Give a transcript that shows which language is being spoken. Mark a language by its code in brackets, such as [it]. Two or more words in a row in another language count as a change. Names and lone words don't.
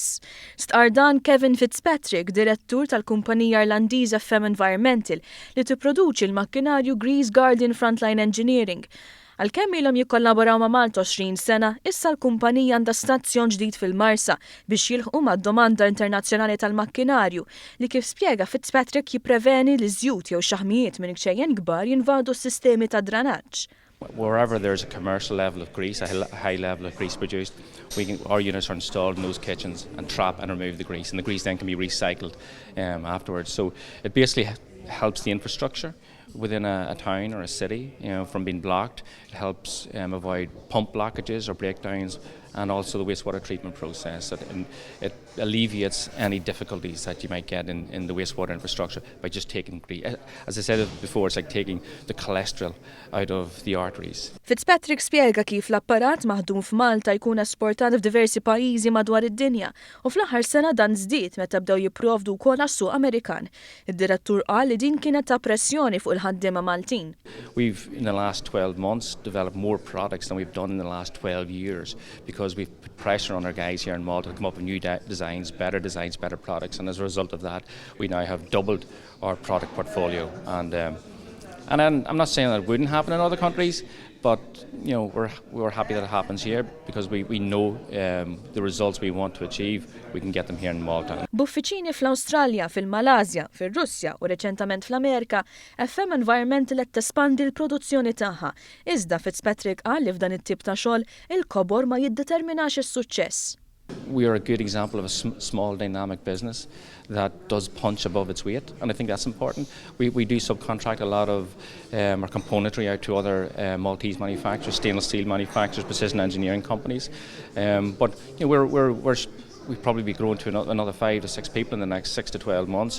[mt] Stqarr dan Kevin Fitzpatrick, direttur tal-kumpanija Iralndiża FM Environmental li tipproduċi l-makkinarju Grease Guardian Frontline Engineering. Għalkemm ilhom jikkollaboraw ma' Malta 20 sena, issa l-kumpanija għandha stazzjon ġdid fil-Marsa biex jilħqu mad-domanda internazzjonali tal-makkinarju li kif spjega Fitzpatrick jippreveni li żjud jew xaħmijiet minn gċejjen kbar jinvadu s-sistemi ta' dranaġġ. [en] Wherever there's a commercial level of grease, a high level of grease produced, our units are installed in those kitchens and trap and remove the grease, and the grease then can be recycled afterwards. So it basically helps the infrastructure within a town or a city, from being blocked. It helps avoid pump blockages or breakdowns, and also the wastewater treatment process. It alleviates any difficulties that you might get in the wastewater infrastructure by just taking grease. As I said before, it's like taking the cholesterol out of the arteries. [mt] Fitzpatrick spjega kif l-apparat maħdum f'Malta jkun esportat f'diversi pajjiżi madwar id-dinja u fl-aħħar sena dan żdied meta bdew jipprovdu wkoll għas-suq Amerikan. Id-direttur qal li din kienet ta' pressjoni fuq il-ħaddiema Maltin. [en] We've, in the last 12 months, developed more products than we've done in the last 12 years because we've put pressure on our guys here in Malta to come up with new designs, better products, and as a result of that, we now have doubled our product portfolio. And I'm not saying that it wouldn't happen in other countries, but we're happy that it happens here because we know the results we want to achieve, we can get them here in Malta. [mt] B'uffiċċji fl-Awstralja, fil-Malasja, fir-Russja u reċentament fl-Amerika, FM Environmental qed tespandi l-produzzjoni tagħha. Iżda Fitzpatrick qal li f'dan it-tip ta' xogħol il-kobor ma jiddeterminax is-suċċess. [en] We are a good example of a small dynamic business that does punch above its weight, and I think that's important. We do subcontract a lot of our componentry out to other Maltese manufacturers, stainless steel manufacturers, precision engineering companies. But we'll probably be growing to another 5 to 6 people in the next 6 to 12 months.